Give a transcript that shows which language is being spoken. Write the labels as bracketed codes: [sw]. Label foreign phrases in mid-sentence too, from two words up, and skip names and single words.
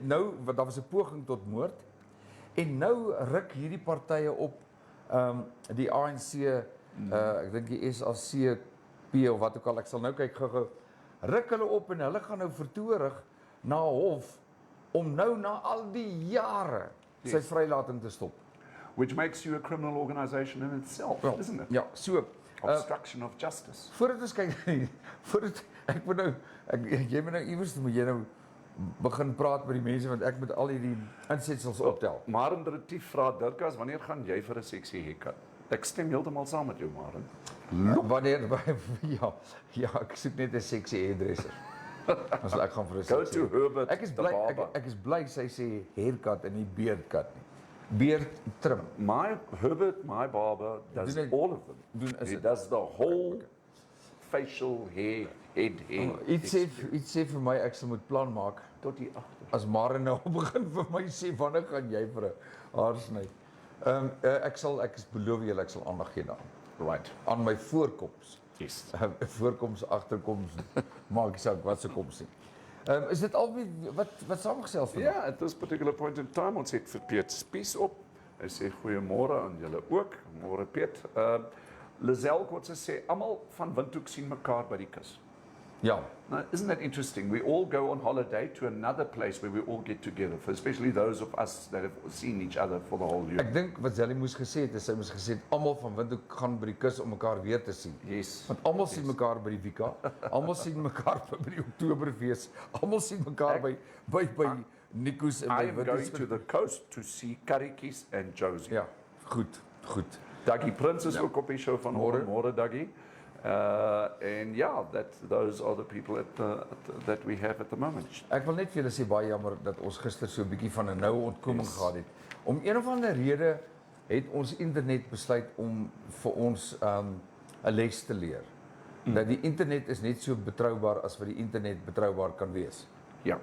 [af] nou, want daar was 'n poging tot moord. En nou ruk hierdie partye op die ANC, ek dink die SACP of wat ook al, ek sal nou kyk gou-gou, ruk hulle op en hulle gaan nou vertoorig na hof om nou na al die jare sy vrylating te stop. [en] Which makes you a criminal organization in itself, isn't it? [af] Ja, so [en] Obstruction of justice. [af] voordat ons kyk, voordat ek moet nou jy moet nou iewers moet jy nou begin praat met die mense, want ek moet al hierdie insetsels optel. Maren Retief vra Dirkas, wanneer gaan jy vir 'n seksie haircut? Ek stem heeltemal saam met jou, Maren. Wanneer ja, ek soek net 'n [en] sexy hairdresser. [af] As ek gaan vir 'n [en] Go [af] sexy. [en] to Herbert [af] Ek is [en] the [af] bly [en] barber. [af] ek is bly sy sê haircut en nie [en] beard cut [af] nie. [en] Beard trim. Herbert, my barber, does [af] Doen hy- [en] all of them. [af] doen is [en] He [af] dit. [en] does the whole facial hair, head hair. [af] Iets sê vir my ek sal moet plan maak tot hier agter. as Maren nou begin vir my sê wanneer gaan jy vir 'n haarsny. Ek beloof julle ek sal aandag gee daaraan. [en] Right. [af] Aan my voorkoms. [en] Yes. [af] Voorkoms, agterkoms, maak nie saak wat se koms nie. Is dit albei wat saamgesels vandag? Ja, [en] at this particular point in time, [af] ons het vir Piet Spies op. Hy sê goeiemôre aan julle ook. Môre Piet. Lisel Kotse sê almal van Windhoek sien mekaar by die kus. Ja. [en] Now, isn't that interesting? We all go on holiday to another place where we all get together, for especially those of us that have seen each other for the whole year. [af] Ek dink wat Sally moes gesê het, is sy moes gesê het almal van Windhoek gaan by die kus om mekaar weer te sien. [en] Yes. [af] Want almal sien mekaar by die Vika, almal sien mekaar by die Oktoberfees, almal sien mekaar by Nico's en [en] I [af] by [en] am going to the coast to see Karikis and Josie. [af] Ja, goed. Dougie Prins is ook op die show vanoggend. Môre Dougie. [en] And yeah, those are the people that we have at the moment. [af] Ek wil net vir julle sê baie jammer dat ons gister so 'n bietjie van 'n noue ontkoming gehad het. Om een of ander rede het ons internet besluit om vir ons 'n les te leer. Dat die internet is net so betroubaar as wat die internet betroubaar kan wees. Ja.